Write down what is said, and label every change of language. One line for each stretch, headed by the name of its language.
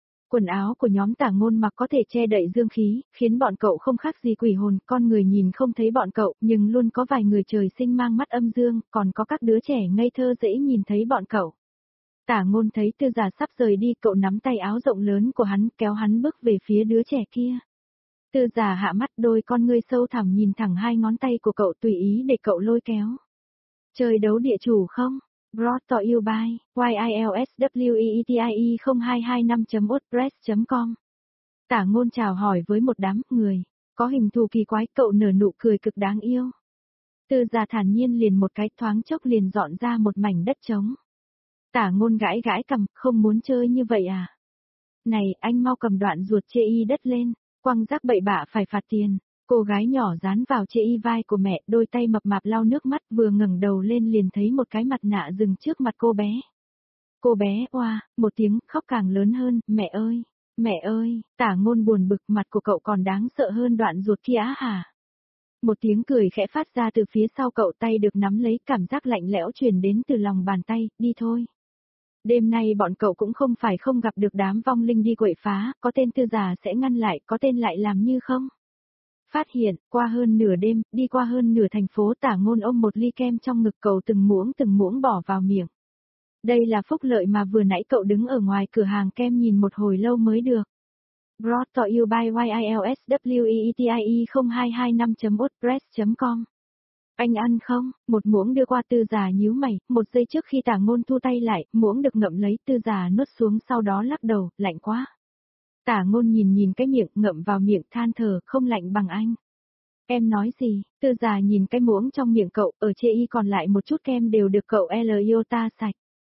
Vietnamese: Quần áo của nhóm Tả Ngôn mặc có thể che đậy dương khí, khiến bọn cậu không khác gì quỷ hồn, con người nhìn không thấy bọn cậu, nhưng luôn có vài người trời sinh mang mắt âm dương, còn có các đứa trẻ ngây thơ dễ nhìn thấy bọn cậu. Tả Ngôn thấy Tư Già sắp rời đi, cậu nắm tay áo rộng lớn của hắn, kéo hắn bước về phía đứa trẻ kia. Tư Già hạ mắt, đôi con ngươi sâu thẳm nhìn thẳng hai ngón tay của cậu tùy ý để cậu lôi kéo. Chơi đấu địa chủ không?
English: Brought to you by YILSWEETIE0225.wordpress.com.
Vietnamese: Tả Ngôn chào hỏi với một đám người, có hình thù kỳ quái, cậu nở nụ cười cực đáng yêu. Tư Già thản nhiên liền một cái thoáng chốc liền dọn ra một mảnh đất trống. Tả Ngôn gãi gãi cằm, không muốn chơi như vậy à? Này, anh mau cầm đoạn ruột chê y đất lên, quăng rác bậy bạ phải phạt tiền. Cô gái nhỏ dán vào chê y vai của mẹ, đôi tay mập mạp lau nước mắt, vừa ngẩng đầu lên liền thấy một cái mặt nạ dừng trước mặt cô bé. Cô bé, oa, một tiếng khóc càng lớn hơn, mẹ ơi, Tả Ngôn buồn bực, mặt của cậu còn đáng sợ hơn đoạn ruột kia hả? Một tiếng cười khẽ phát ra từ phía sau cậu, tay được nắm lấy, cảm giác lạnh lẽo truyền đến từ lòng bàn tay, đi thôi. Đêm nay bọn cậu cũng không phải không gặp được đám vong linh đi quậy phá, có tên Tư Già sẽ ngăn lại, có tên lại làm như không? Phát hiện, qua hơn nửa đêm, đi qua hơn nửa thành phố, Tả Ngôn ôm một ly kem trong ngực cậu từng muỗng bỏ vào miệng. Đây là phúc lợi mà vừa nãy cậu đứng ở ngoài cửa hàng kem nhìn một hồi lâu mới được.
English: Brought to you by YILSWEETIE0225.wordpress.com.
Vietnamese: Anh ăn không? Một muỗng đưa qua Tư Già nhíu mày, một giây trước khi Tả Ngôn thu tay lại, muỗng được ngậm lấy, Tư Già nuốt xuống sau đó lắc đầu, lạnh quá. Tả Ngôn nhìn cái miệng, ngậm vào miệng, than thở, không lạnh bằng anh. Em nói gì? Tư Già nhìn cái muỗng trong miệng cậu, ở chê y còn lại một chút kem đều được cậu Eliota sạch.